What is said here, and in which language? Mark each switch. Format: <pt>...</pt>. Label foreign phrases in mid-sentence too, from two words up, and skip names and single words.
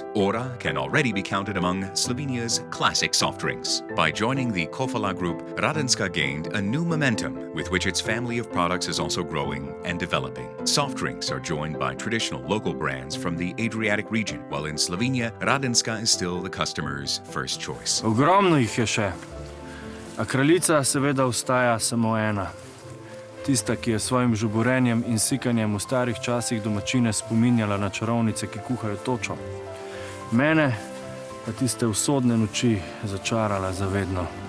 <en>Ora can already be counted among Slovenia's classic soft drinks. By joining the Kofala group, Radenska gained a new momentum with which its family of products is also growing and developing. Soft drinks are joined by traditional local brands from the Adriatic region, while in Slovenia, Radenska is still the customer's first choice.</en> <sl>Ogromno jih je še. A kraljica seveda ostaja samo ena. Tista, ki je svojim žuborenjem in sikanjem v starih časih domačine spominjala na čarovnice, ki kuhajo točo. Mene pa tiste usodne noči začarala zavedno.</sl>